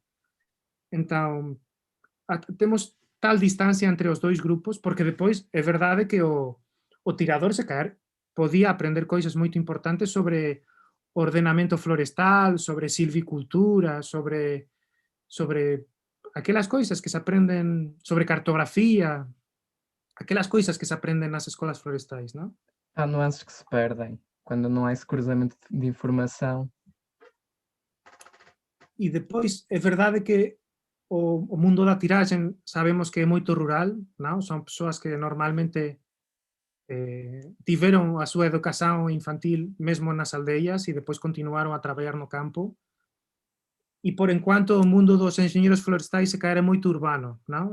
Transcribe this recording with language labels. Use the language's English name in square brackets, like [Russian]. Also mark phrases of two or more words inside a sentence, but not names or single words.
[Galician] Entón, temos tal distancia entre os dois grupos, porque depois é verdade que o tirador se caer podía aprender coisas moito importantes sobre ordenamento florestal, sobre silvicultura, sobre aquelas coisas que se aprenden, sobre cartografía, aquelas coisas que se aprenden nas escolas florestais, non? [Portuguese] Há nuances que se perdem quando não há esse cruzamento de informação. [Galician] E depois é verdade que o mundo da tiraxe sabemos que é moito rural, non? Son persoas que normalmente tiveron a súa educación infantil mesmo nas aldeas e depois continuaron a traballar no campo. E por enquanto o mundo dos enxeñeiros florestais se caer é moito urbano, non?